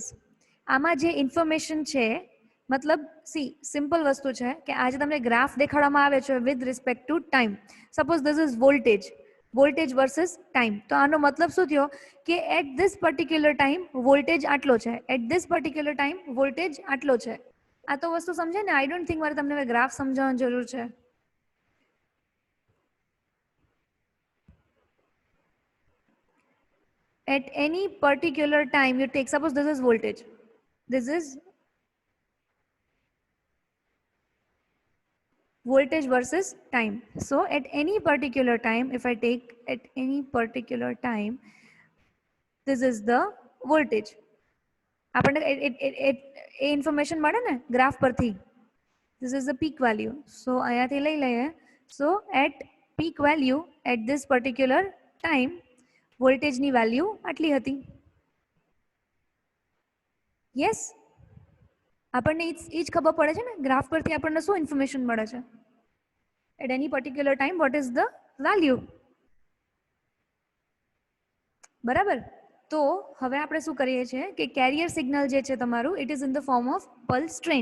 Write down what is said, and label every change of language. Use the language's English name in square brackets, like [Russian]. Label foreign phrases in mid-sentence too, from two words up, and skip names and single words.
[Gujarati] આમાં જે ઇન્ફોર્મેશન છે, મતલબ સી સિમ્પલ વસ્તુ છે કે આજે તમને ગ્રાફ દેખાડવામાં આવે છે [English] with respect to time. suppose this is voltage versus time. [Gujarati] તો આનો મતલબ શું થયો કે [English] at this particular time [Gujarati] વોલ્ટેજ આટલો છે, [English] at this particular time [Gujarati] વોલ્ટેજ આટલો છે. આ તો વસ્તુ સમજે ને? [English] I don't think [Gujarati] મારે તમને ગ્રાફ સમજાવવાની જરૂર છે. [English] At any particular time you take, suppose this is voltage, this is voltage versus time. So at any particular time, if I take at any particular time, this is the voltage. [Gujarati] આપણને એ ઇન્ફોર્મેશન મળે ને ગ્રાફ પરથી. [English] This is the peak value. So [Gujarati] અહીંયાથી લઈ લઈએ. [English] So at peak value at this particular time [Gujarati] વોલ્ટેજની વેલ્યુ આટલી હતી. યસ, આપણને એ જ ખબર પડે છે ને ગ્રાફ પરથી આપણને શું ઇન્ફોર્મેશન મળે છે? [English] at any particular time what is the value. [Gujarati] બરાબર, તો હવે આપણે શું કરીએ છીએ કે [English] carrier signal [Gujarati] જે છે તમારું [English] it is in the form of pulse train.